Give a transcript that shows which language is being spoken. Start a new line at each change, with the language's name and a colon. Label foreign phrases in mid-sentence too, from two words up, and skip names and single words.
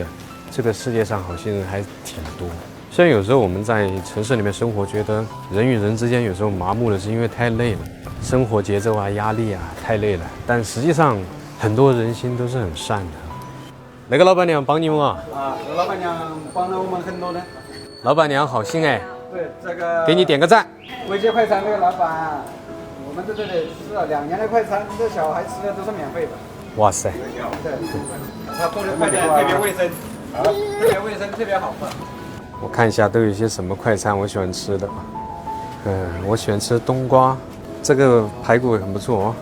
Chinese: 這個世界上好心人還挺多，雖然有時候我們在城市裡面生活，覺得人與人之間有時候麻木了，是因為太累了，生活節奏啊、壓力啊太累了。但實際上很多人心都是很善的。哪個老闆娘幫你們啊？老闆娘幫了我們很多的。老闆娘好心哎。對，這個給你點個讚。維杰快餐這個老闆，我們在這裡吃了2年的快餐，這小孩吃的都是免費的。哇塞。對，他做的快餐特別衛生。特別衛生，特別好喝。我看一下都有一些什麼快餐我喜歡吃的。我喜歡吃冬瓜，這個排骨很不錯哦。